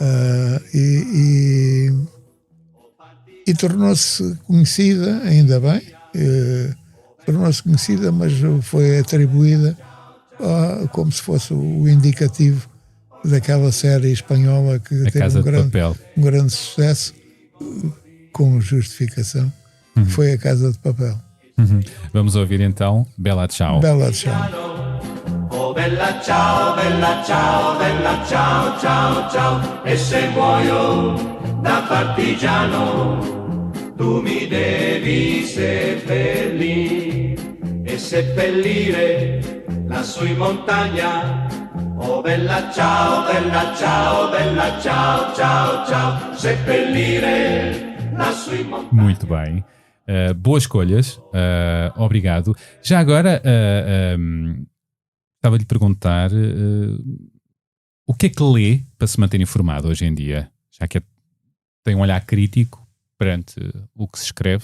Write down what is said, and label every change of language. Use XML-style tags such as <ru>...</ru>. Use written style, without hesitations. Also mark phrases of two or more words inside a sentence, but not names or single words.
<pt>E tornou-se conhecida, ainda bem, tornou-se conhecida, mas foi atribuída como se fosse o indicativo daquela série espanhola que A teve Casa de Papel. um grande sucesso, com justificação, que foi A Casa de Papel. Vamos ouvir então Bella Ciao. Bella Ciao.</pt> <it>Oh bella ciao, bella ciao, bella ciao, ciao, ciao. E se muoio da partigiano, tu mi devi seppellire e seppellire lassù in montagna. Oh bella ciao, bella ciao, bella ciao, ciao, ciao. Seppellire lassù in montagna.</it> <pt>Muito bem. Boas escolhas. Obrigado. Já agora, estava-lhe a perguntar o que é que lê para se manter informado hoje em dia? Já que tem um olhar crítico perante o que se escreve.</pt>